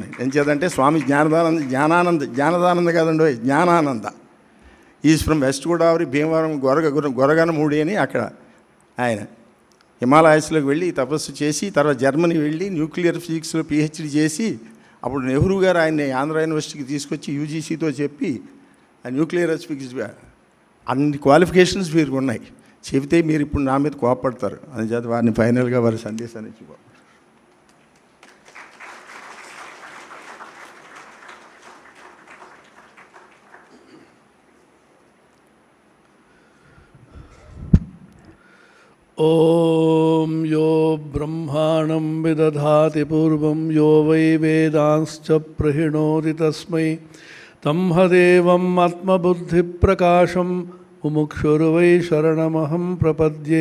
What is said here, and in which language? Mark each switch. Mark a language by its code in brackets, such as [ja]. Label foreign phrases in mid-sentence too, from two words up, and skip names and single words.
[te] ఏం చేద్దంటే స్వామి జ్ఞానానంద కాదండి, జ్ఞానానంద [en] is from [te] వెస్ట్ గోదావరి, భీమవరం, గొరగనమూడి అని అక్కడ ఆయన హిమాలయాస్లోకి వెళ్ళి తపస్సు చేసి తర్వాత జర్మనీ వెళ్ళి న్యూక్లియర్ ఫిజిక్స్లో పిహెచ్డీ చేసి అప్పుడు నెహ్రూ గారు ఆయన్ని ఆంధ్ర యూనివర్సిటీకి తీసుకొచ్చి యూజీసీతో చెప్పి ఆ [en] nuclear physics [te] అన్ని క్వాలిఫికేషన్స్ వీరికి ఉన్నాయి. చెబితే మీరు ఇప్పుడు నా మీద కోపడతారు. అందుచేత వారిని ఫైనల్గా వారి సందేశాన్ని ఇచ్చుకోవాలి. [sa] ॐ यो ब्रह्माणं विदधाति पूर्वं यो वै वेदांश्च प्रहिणोति तस्मै तंहदेवम् आत्मबुद्धिप्रकाशं मुमुक्षुर्वै शरणमहं प्रपद्ये.